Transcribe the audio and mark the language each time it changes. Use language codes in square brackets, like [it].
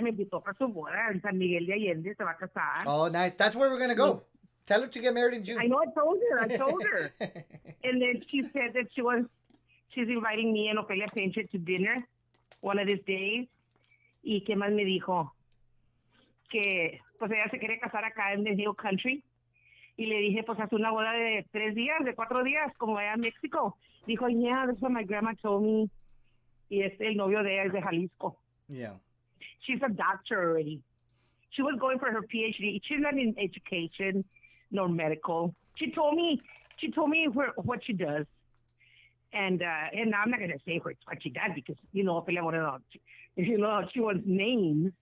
[es] Me invitó para su boda en San Miguel de Allende. Se va a casar. [en] Oh, nice. That's where we're going to go. Tell her to get married in June. I know, I told her. And then she said that she's inviting me and Ofelia Painter to dinner one of these days. [es] Y qué más me dijo que pues ella se quiere casar acá en [en] the Hill Country. [es] Y le dije, pues haz una boda de 3 días, de 4 días, como allá en México. [en] Dijo, yeah, that's what my grandma told me. [es] Y el novio de ella es de Jalisco. [en] Yeah. She's a doctor already. She was going for her PhD. She's not in education nor medical. She told me what she does. And I'm not going to say what she does because, Ophelia Moreno, she wants names.